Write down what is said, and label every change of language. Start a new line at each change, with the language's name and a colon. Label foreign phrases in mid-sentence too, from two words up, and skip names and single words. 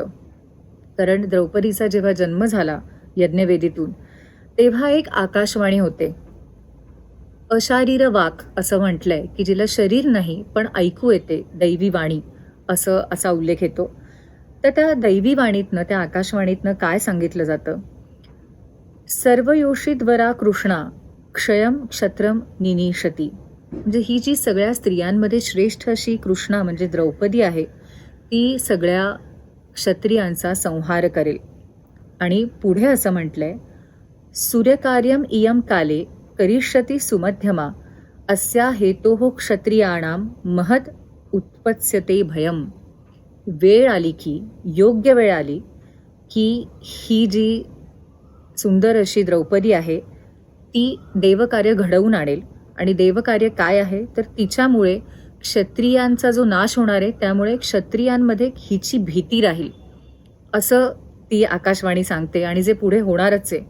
Marathi: कारण द्रौपदीचा जेव्हा जन्म झाला यज्ञवेदीतून, तेव्हा एक आकाशवाणी होते. अशारीर वाक असं म्हटलंय की जिला शरीर नाही पण ऐकू येते, दैवी वाणी असा उल्लेख येतो. तर त्या दैवी वाणीतनं, त्या आकाशवाणीतनं काय सांगितलं जातं?
Sanskrit: सर्वयोषिद्वरा कृष्णा क्षयम क्षत्रम निनिशती.
Marathi: म्हणजे ही जी सगळ्या स्त्रियांमध्ये श्रेष्ठ अशी कृष्णा म्हणजे द्रौपदी आहे, ती सगळ्या क्षत्रियांचा संहार करेल. आणि पुढे असं म्हटलंय,
Sanskrit: सूर्यकार्यम इयम काले करिष्यती सुमध्यमा अस्या हेतोः क्षत्रियाणाम महद उत्पत्स्यते भयम.
Marathi: वेळ आली की, योग्य वेळ आली की ही जी सुंदर अशी द्रौपदी आहे ती देवकार्य घडवून आणेल. आणि देवकार्य काय आहे तर तिच्यामुळे क्षत्रियांचा जो नाश होणार आहे, त्यामुळे क्षत्रियांमध्ये हिची भीती राहील असं ती आकाशवाणी सांगते, आणि जे पुढे होणारच आहे.